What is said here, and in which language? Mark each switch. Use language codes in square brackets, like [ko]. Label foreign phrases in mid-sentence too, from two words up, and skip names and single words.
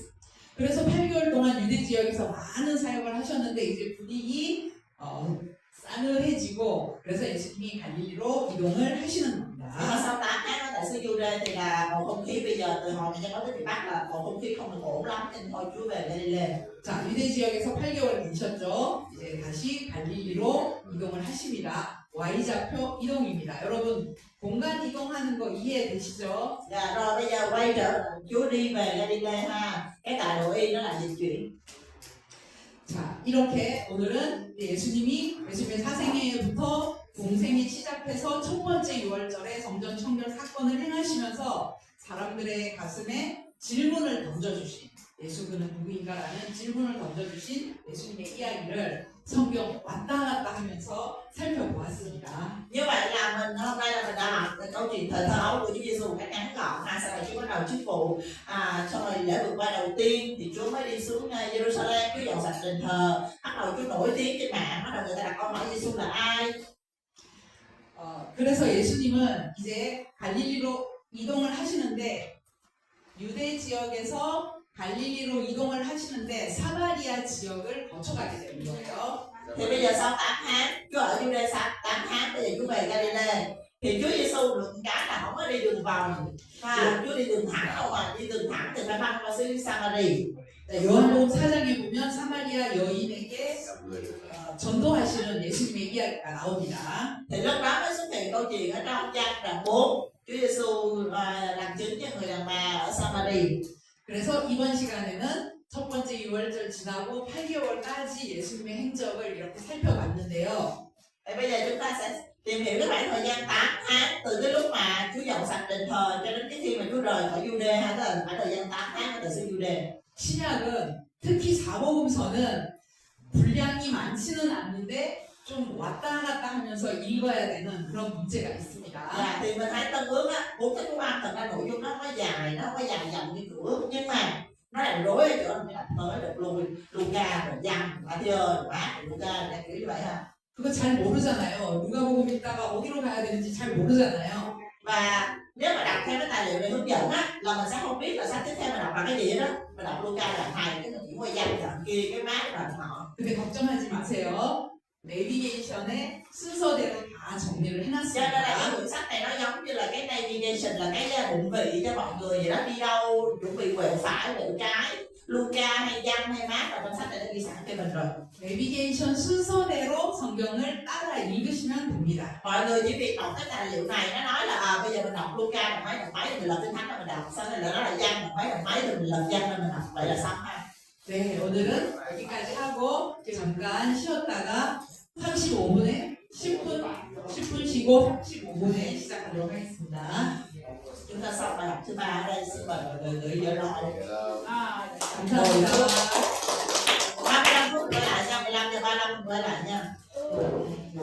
[ko] 그래서 8개월 동안 유대 지역에서 많은 사역을 하셨는데 이제 분위기 싸늘해지고 그래서 예수님이 갈릴리로 이동을 하시는 겁니다. [vi] Nhưng mà sau 8 tháng ở tại xứ Giu-đê thì là bầu không khí bây giờ từ hồi mà Giăng Baptist bị bắt là bầu không khí không được ổn lắm, nên thôi Chúa về Galilee. [ko] 자, 유대 지역에서 8개월 계셨죠. 이제 다시 갈릴리로 이동을 하십니다. Y좌표 이동입니다. 여러분 공간 이동하는 거 이해되시죠? [vi] Dạ, rồi bây giờ quay trở lại Chúa đi về Galilee ha. Cái tại đồ y nó là dịch chuyển. [ko] 자, 이렇게 오늘은 예수님의 사생애부터 공생이 시작해서 첫 번째 6월절에 성전 청결 사건을 행하시면서 사람들의 가슴에 질문을 던져주신 예수 그는 누구인가라는 질문을 던져주신 예수님의 이야기를 성경 왔다 갔다 하면서 살펴보았습니다. [vi] Như vậy là mình hôm nay là mình đã học câu chuyện thời thơ ấu của Chúa Giêsu một cách ngắn gọn ha. Sau này Chúa bắt đầu chức vụ, xong rồi lễ vượt qua đầu tiên thì Chúa mới đi xuống Jerusalem, Chúa dọn sạch đền thờ, bắt đầu Chúa nổi tiếng trên mạng, bắt đầu người ta đặt câu hỏi Giêsu là ai. [ko] 그래서 예수님은 이제 갈릴리로 이동을 하시는데 유대 지역에서 갈릴리로 이동을 하시는데 사마리아 지역을 거쳐가게 되는 거예요. [vi] Thì bây giờ sau 8 tháng, Chúa ở Giu-đê sau 8 tháng, bây giờ Chúa về Galilee. Thì Chúa Giêsu được một cái là không có đi đường vòng, Chúa đi đường thẳng đâu mà, đi đường thẳng thì phải băng qua xứ Samari. [ko] 요한복음 4장에 보면 사마리아 여인에게 전도하시는 예수님의 이야기가 나옵니다. [vi] Thì lúc đó mới xuất hiện câu chuyện ở trong đoạn 4, Chúa Giêsu làm chứng cho người đàn bà ở Samari. [ko] 그래서 이번 시간에는 첫 번째 6월절 지나고 8개월까지 예수님의 행적을 이렇게 살펴봤는데요. [vi] Thì bây giờ chúng ta sẽ tìm hiểu cái khoảng thời gian 8 tháng từ cái lúc mà Chúa dọn sạch đền thờ cho đến cái khi mà Chúa rời khỏi Jude, hay là khoảng thời gian 8 tháng ở xứ Jude. [ko] 신약은 특히 사복음서는 분량이 많지는 않는데 좀 왔다 갔다 하면서 읽어야 되는 그런 문제가 있습니다. [vi] Thì mình thấy Tân Ước á, cuốn sách Phúc Âm thật ra nội dung nó không có dài, nó không có dài dòng như Cựu Ước, nhưng mà nó làm rối ở chỗ mình đọc tới được Luca rồi Giăng, Matthew rồi Mác rồi Luca là kiểu như vậy ha. [ko] 그거 잘 모르잖아요. 누가복음 읽다가 어디로 가야 되는지 잘 모르잖아요. [vi] Và nếu mà đọc theo cái tài liệu này hướng dẫn á, là mình sẽ không biết là sách tiếp theo mình đọc là cái gì đó. Mình đọc Luca là thầy, cái mình chuyển qua Giăng đoạn kia, cái Mác là họ. [ko] 근데 걱정하지 마세요. 내비게이션에 순서대로 다 정리를 [vi] Cho nên là cái [ko] 해놨습니다. [vi] quyển sách này nó giống như là cái navigation, là cái định vị cho mọi người vậy đó, đi đâu chuẩn bị quẹo phải quẹo trái. Luca hay Giăng hay Mác là trong sách này đã ghi sẵn cho mình rồi. [ko] 내비게이션 순서대로 성경을 따라 읽으시면 됩니다. [vi] Mọi người chỉ việc đọc cái tài liệu này, nó nói là bây giờ mình đọc Luca đồng mấy thì mình lật Kinh Thánh là mình đọc, sau này là nó là Giăng đồng mấy thì mình lật Giăng là mình đọc, vậy là xong ha. [ko] 네, 오늘은 여기까지 하고 잠깐 쉬었다가 35분에 10분 쉬고 35분에 시작하도록 하겠습니다. [vi] Chúng ta xong bài học thứ 3 ở đây, xin mời mọi người gửi dở lại. [ko] 감사합니다. [vi] 35 phút quay lại nha, 15 giờ 35 quay lại nha.